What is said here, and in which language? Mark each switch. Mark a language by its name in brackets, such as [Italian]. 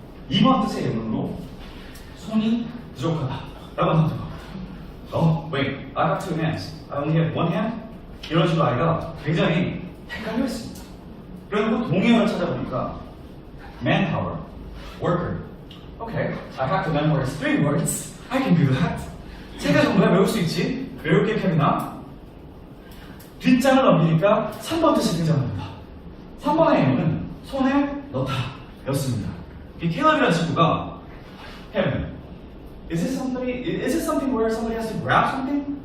[Korean] 2번 뜻의 예문으로 손이 부족하다. 라고 나옵니다. [English] Wait. I have 2 hands. I only have 1 hand? [Korean] 이런 식으로 아이가 굉장히 헷갈려 있습니다. 그래서 동의어를 찾아보니까 manpower, worker. [English] Okay, I have to memorize 3 words. I can do that. [Korean] 3개 정도야 외울 수 있지? 외울게 케빈아. 뒷장을 넘기니까 3번 뜻이 등장합니다. 3번의 예문은 손에 넣다 였습니다. 이 케일럽이라는 친구가 [English] Kevin, is it something where somebody has to grab something?